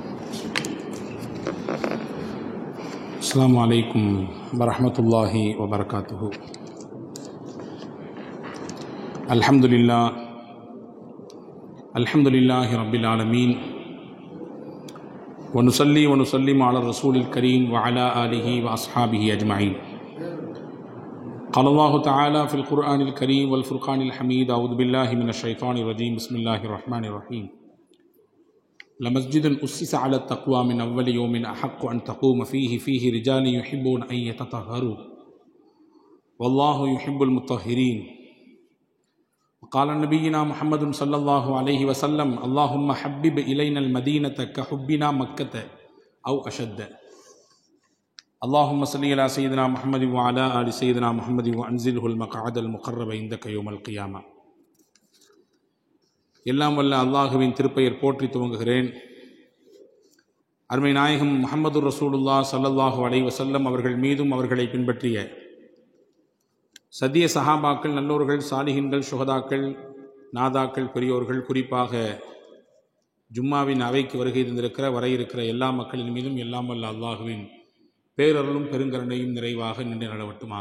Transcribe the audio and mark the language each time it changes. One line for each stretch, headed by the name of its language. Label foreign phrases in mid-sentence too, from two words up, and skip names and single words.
Arabic: السلام عليكم ورحمة الله وبركاته. الحمد لله رب العالمين ونسلم على الرسول الكريم وعلى آله وأصحابه أجمعين. قال الله تعالى في القرآن الكريم والفرقان الحميد أعوذ بالله من الشيطان الرجيم بسم الله الرحمن الرحيم. لمسجد أسس على التقوى من أول يوم أحق أن تقوم فيه رجال يحبون أن يتطهروا والله يحب المطهرين. وقال نبينا محمد صلى الله عليه وسلم اللهم حبب إلينا المدينة كحبنا مكة أو أشد. اللهم صل على سيدنا محمد وعلى آل سيدنا محمد وأنزله المقعد المقرب عندك يوم القيامة.
Tamil: எல்லாம் வல்ல அல்லாஹுவின் திருப்பெயர் போற்றி துவங்குகிறேன். அருமை நாயகம் முஹம்மது ரசூலுல்லாஹ்
Arabic: صلى الله عليه وسلم
Tamil: அவர்கள் மீதும் அவர்களை பின்பற்றிய சத்திய சஹாபாக்கள், நல்லோர்கள், சாலிஹின்கள், சுஹதாக்கள், நாதாக்கள், பெரியோர்கள், குறிப்பாக ஜும்மாவின் அவைக்கு வருகை தந்திருக்கிற வர இருக்கிற எல்லா மக்களின் மீதும் எல்லாம் வல்ல அல்லாஹுவின் பேரருளும் பெருங்கருணையும் நிறைவாக நின்று நிலவட்டுமாக.